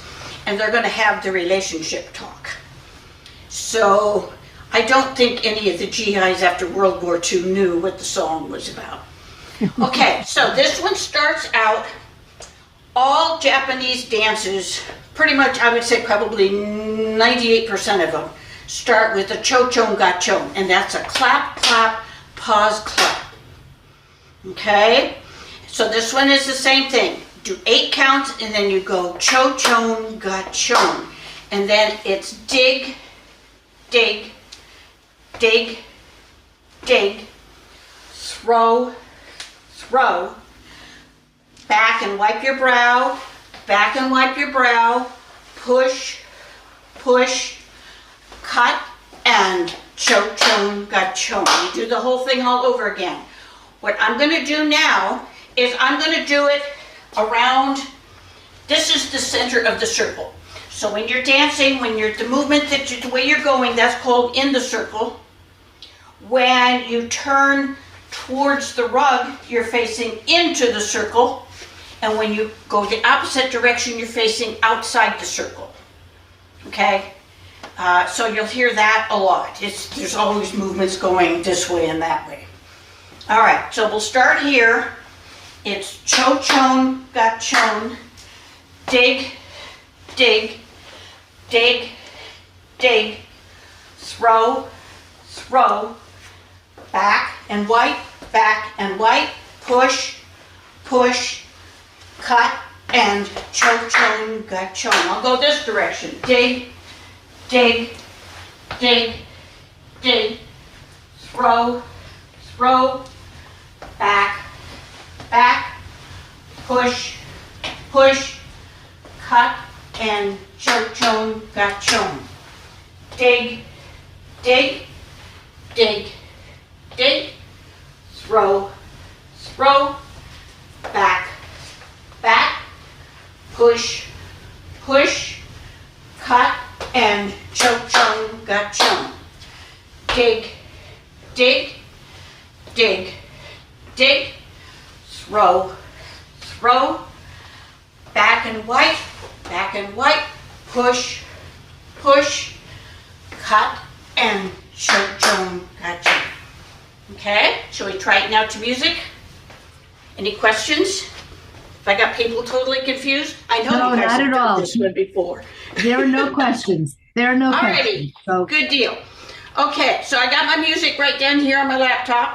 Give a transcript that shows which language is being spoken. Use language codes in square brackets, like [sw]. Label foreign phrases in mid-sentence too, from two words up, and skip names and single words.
[en] And they're going to have the relationship talk. So I don't think any of the GIs after World War II knew what the song was about. Okay, so this one starts out, all Japanese dances, pretty much I would say probably 98% of them, start with a cho-chon ga-chon, and that's a clap, clap, pause, clap. Okay? So this one is the same thing. Do 8 counts, and then you go cho-chon, ga-chon. And then it's dig, dig, dig, dig, throw, throw, back and wipe your brow, back and wipe your brow, push, push, cut, and cho-chon, ga-chon. You do the whole thing all over again. What I'm going to do now is I'm going to do it around, this is the center of the circle. So when you're dancing, when you're, the movement, the way you're going, that's called in the circle. When you turn towards the rug, you're facing into the circle. And when you go the opposite direction, you're facing outside the circle. Okay? So you'll hear that a lot. There's always movements going this way and that way. All right, so we'll start here. It's cho-chon, ga-chon, dig, dig, dig, dig, throw, throw, back and wipe, push, push, cut, and cho-chon, ga-chon. I'll go this direction. Dig, dig, dig, dig, throw, throw, back, back, push, push, cut, and cho-chon, ga-chon. Dig, dig, dig, dig, throw, throw, back, back, push, push, cut, and cho-chon, ga-chon. Dig, dig, dig, dig, throw, throw, back and wipe, push, push, cut, and cho-chon, ga-chon. Okay, shall we try it now to music? Any questions? If I got people totally confused, I know No, you guys not have at done all. this one before. There are no questions. There are no questions. Alrighty, So good deal. Okay, so I got my music right down here on my laptop.